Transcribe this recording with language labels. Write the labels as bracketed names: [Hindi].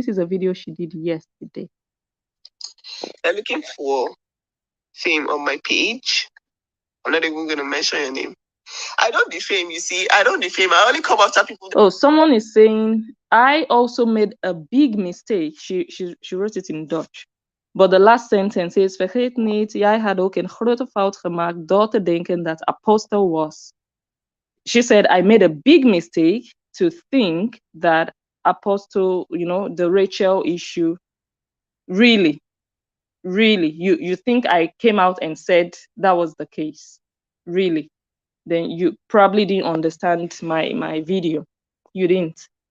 [English] This is a video she did yesterday. I'm looking for fame on my page. I'm not even going to mention your name. I don't defame, you see. I don't defame. I only come after people. Oh, someone is saying, I also made a big mistake. She wrote it in Dutch. But the last sentence is, [Dutch] vergeet niet, jij had ook een grote fout gemaakt door te denken dat Apostel was. [English] She said, I made a big mistake to think that Apostle, the Rachel issue, really, you think I came out and said that was the case? Really? Then you probably didn't understand my video. You didn't.